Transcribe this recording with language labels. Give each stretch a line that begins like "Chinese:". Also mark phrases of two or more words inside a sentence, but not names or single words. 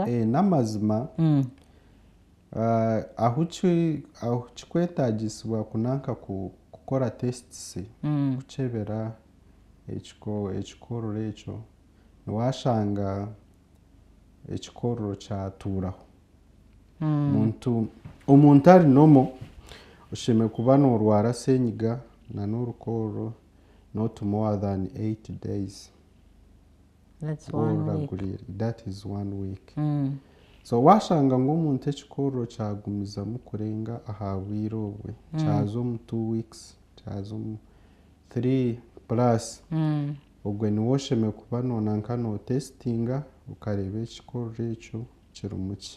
Nyankole: N'amazima ahu kikwetagisibwa kunanka kukora tests kukyebera ekikoorro ekyo niwashanga ekikoorro kyatuuraho. Omuntu ari nomo oshemereire kuba norwara senyiga na n'orukoorro
English: not more than 8 days. That's 1 week. That is 1 week.
Nyankole: So washanga ngu omuntu ekikoorro kyagumizamu kurenga aha bwire obwe kyaza omu 2 weeks kyaza omu 3 plus ogwe niwo oshemereire kuba nonanka notestinga okareeba ekikoorro ekyo kirimu ki.